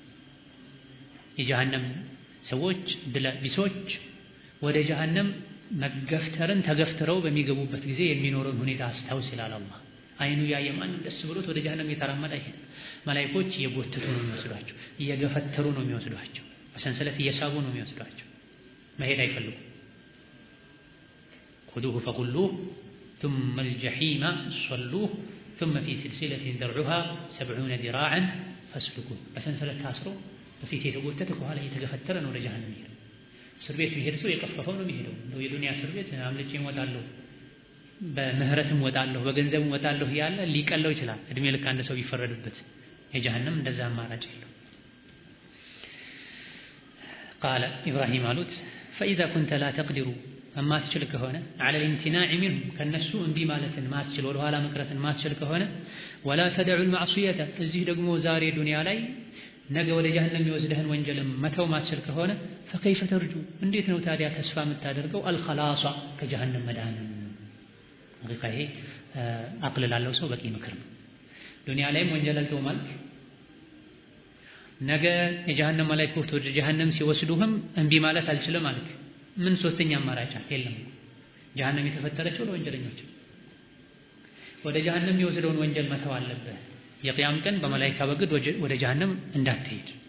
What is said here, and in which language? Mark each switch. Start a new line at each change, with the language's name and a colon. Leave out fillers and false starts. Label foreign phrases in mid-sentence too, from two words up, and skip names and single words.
Amharic: የጀሃነም ሰዎች ቢሶች ወደ ጀሃነም መገፍተርን ተገፍትረው በሚገቡበት ጊዜ የሚኖረውን ሁኔታ አስታውስ ይላል አላህ። አይኑ ያየ ማንም ደስ ብሎት ወደ ጀሃነም እየተራመደ አይሄድም። መላኢኮች እየጎተቱ ነው የሚወስዷቸው፣ እየገፈተሩ ነው የሚወስዷቸው፣ በሰንሰለት እየሳቡ ነው የሚወስዷቸው። መሄድ አይፈልጉም።
Arabic: خذوه فغلوه ثم الجحيم صلوه ثم في سلسلة ذرعها 70 ذراعا فاسلكوه
Amharic: በሰንሰለት ታስሮ በፊት የተጎተተ ከኋላ እየተገፈተረ ነው ወደ ጀሃነም የሚሄደው። እስር ቤት የሚሄድ ሰው የቀፈፈው ነው የሚሄደው። እንደው የዱንያ እስር ቤት አምልጬ እወጣለሁ፣ በምህረትም እወጣለሁ፣ በገንዘብም እወጣለሁ ያለ ሊቀለው ይችላል። እድሜ ልክ አንድ ሰው ቢፈረድበት። የጀሃነም እንደዛ አማራጭ የለው። ቃለ ኢብራሂም አሉት
Arabic: فإذا كنت لا تقدر
Amharic: ማትችል ከሆነ
Arabic: على الامتناع منه
Amharic: ከነሱ እንዲህ ማለትን ማትችል ወደ ኋላ መቅረትን ማትችል ከሆነ
Arabic: ولا تدع المعصية
Amharic: እዚህ ደግሞ ዛሬ ዱንያ ላይ ነገ ወደ ጀሃነም የሚወስድህን ወንጀልም መተው ማትችል ከሆነ
Arabic: فكيف ترجو
Amharic: እንዴት ነው ታዲያ ተስፋ የምታደርገው الخلاص ከጀሃነም መዳንን። ይሄ አቅል ላለው ሰው በቂ ምክር ነው። ዱንያ ላይም ወንጀል አልተው ማለት ነገ የጀሃነም መላእክቶች ወደ ጀሃነም ሲወስዱህም እምቢ ማለት አልችልም ማለት ምን ሶስተኛ አማራጭ የለም። ጀሃነም የተፈጠረችው ለወንጀለኞች። ወደ ጀሃነም የሚወስደውን ወንጀል መተው አለብህ። የቂያም ቀን በመላእክት በግድ ወደ ጀሃነም እንዳትሄድ።